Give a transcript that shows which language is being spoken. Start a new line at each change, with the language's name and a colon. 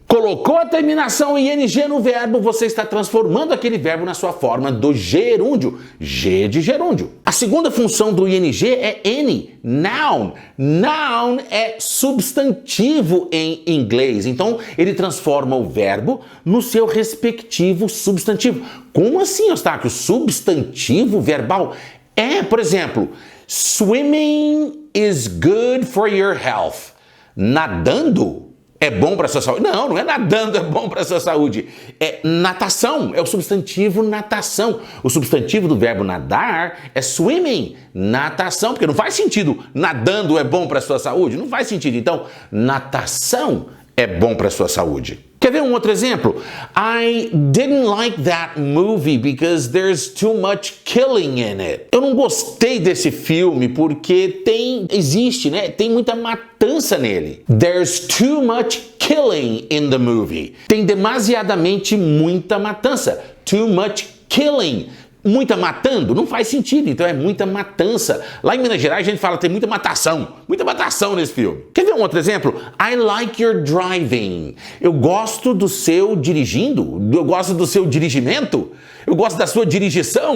Portuguese: Colocou a terminação ing no verbo, você está transformando aquele verbo na sua forma do gerúndio. G de gerúndio. A segunda função do ing é N, noun. Noun é substantivo em inglês. Então, ele transforma o verbo no seu respectivo substantivo. Como assim, Eustáquio? Substantivo verbal?
English: Por exemplo, swimming is good for your health.
Portuguese: Nadando é bom para a sua saúde? Não é nadando é bom para a sua saúde. É natação, é o substantivo natação. O substantivo do verbo nadar é swimming, natação, porque não faz sentido nadando é bom para a sua saúde. Não faz sentido. Então, natação é bom para a sua saúde. Quer ver um outro exemplo?
English: I didn't like that movie because there's too much killing in it.
Portuguese: Eu não gostei desse filme porque tem muita matança nele.
English: There's too much killing in the movie.
Portuguese: Tem demasiadamente muita matança. Too much killing. Muita matando? Não faz sentido, então é muita matança. Lá em Minas Gerais a gente fala tem muita matação nesse filme. Quer ver um outro exemplo? I like your driving. Eu gosto do seu dirigindo, eu gosto do seu dirigimento, eu gosto da sua dirigição.